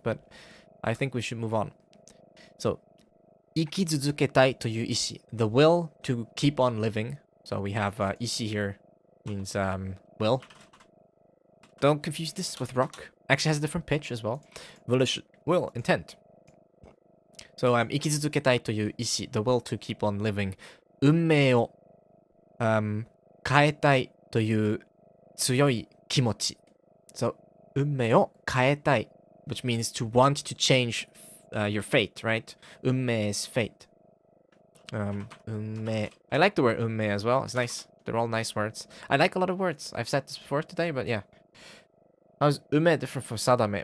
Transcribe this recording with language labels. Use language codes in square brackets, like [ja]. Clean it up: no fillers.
[en] But I think we should move on. So, [ja] 生き続けたいという意志, [en] the will to keep on living. So we have 意志 here means will. Don't confuse this with rock. Actually has a different pitch as well. Volition, will, intent. So [ja] 生き続けたいという意志, [en] the will to keep on living. [ja] 運命を変えたいという強い気持ち. [en] So [ja] 運命を変えたい, [en] which means to want to change your fate, right? 運命 is fate. 運命. I like the word 運命 as well. It's nice. They're all nice words. I like a lot of words. I've said this before today, but yeah. How's 運命 different from 定め?